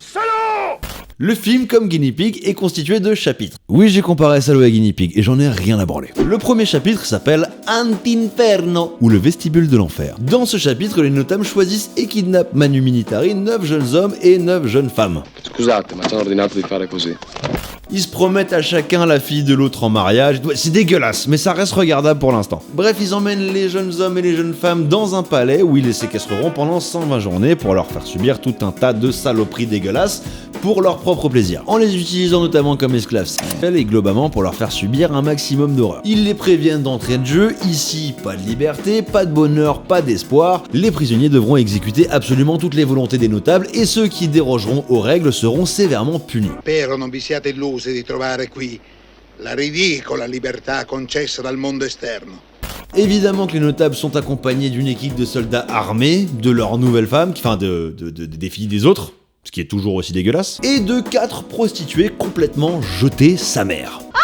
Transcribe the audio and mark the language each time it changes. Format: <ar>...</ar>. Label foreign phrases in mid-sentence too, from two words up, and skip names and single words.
<fr>Le film, comme Guinea Pig, est constitué de chapitres. Oui, j'ai comparé Salaud à Guinea Pig, et j'en ai rien à branler. Le premier chapitre s'appelle Antinferno, ou le vestibule de l'enfer. Dans ce chapitre, les notables choisissent et kidnappent</fr> <la>manu militari</la> <fr>9 jeunes hommes et 9 jeunes femmes.</fr> <it>Scusate, ma sono ordinato di fare così.</it> <fr>Ils se promettent à chacun la fille de l'autre en mariage. C'est dégueulasse, mais ça reste regardable pour l'instant. Bref, ils emmènent les jeunes hommes et les jeunes femmes dans un palais où ils les séquestreront pendant 120 journées pour leur faire subir tout un tas de saloperies dégueulasses pour leur propre plaisir, en les utilisant notamment comme esclaves sexuels et globalement pour leur faire subir un maximum d'horreur. Ils les préviennent d'entrée de jeu, ici pas de liberté, pas de bonheur, pas d'espoir, les prisonniers devront exécuter absolument toutes les volontés des notables et ceux qui dérogeront aux règles seront sévèrement punis.</fr> <it>Spero non vi siate illusi di trovare qui la ridicola libertà concessa dal mondo esterno.</it> <fr>Évidemment que les notables sont accompagnés d'une équipe de soldats armés, de leurs nouvelles femmes, enfin des filles des autres, ce qui est toujours aussi dégueulasse, et de 4 prostituées complètement jetées sa mère.</fr>